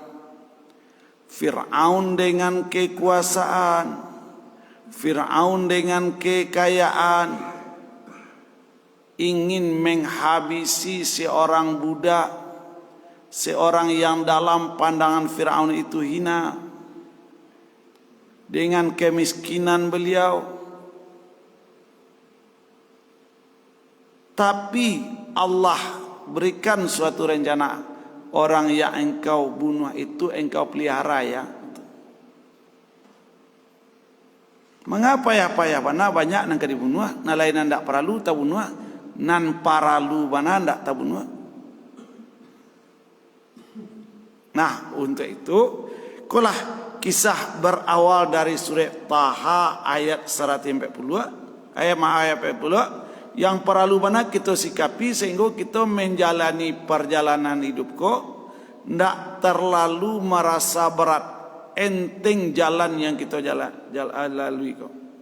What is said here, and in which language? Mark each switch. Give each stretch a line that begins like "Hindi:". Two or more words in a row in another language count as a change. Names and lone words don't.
Indonesian: Fir'aun dengan kekuasaan, Fir'aun dengan kekayaan, ingin menghabisi seorang budak, seorang yang dalam pandangan Fir'aun itu hina, dengan kemiskinan beliau. Tapi Allah berikan suatu rencana, orang yang engkau bunuh itu engkau pelihara ya.
Minangkabau: Mengapa ya bana banyak nang dibunuh, na lain ndak paralu ta bunuh, nan paralu bana ndak ta bunuh.
Indonesian: Nah, untuk itu kulah kisah berawal dari surah Taha ayat 140, ayat 40 yang
Minangkabau: paralu bana
Indonesian: kita sikapi sehingga kita menjalani perjalanan hidup
Minangkabau: ko ndak
Indonesian: terlalu merasa berat, enteng jalan yang kita lalui kok.